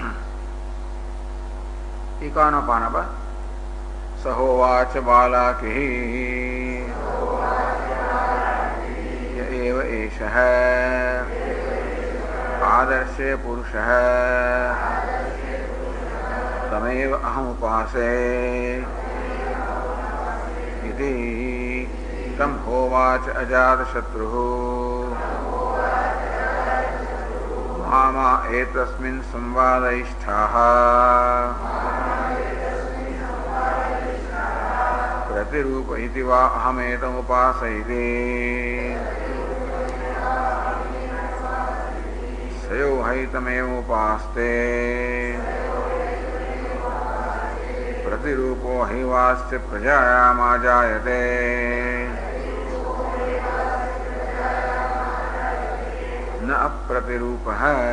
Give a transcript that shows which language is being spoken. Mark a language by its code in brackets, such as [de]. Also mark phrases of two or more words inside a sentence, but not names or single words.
[sa] 51 [gu] પાના પર [sa] સહોવાચ બાલાકી એવ એષઃ આદર્શે પુરુષઃ તમેવ અહમુપાસે इति तम होवाच अजातशत्रुः मामा एतस्मिन् संवादयिष्ठाः प्रतिरूप इति वा अहमेतमुपासयिते सयो हैतमेवमुपास्ते प्रतिरूपो हैवास्य प्रजायामाजायते न अप्रतिरूपः।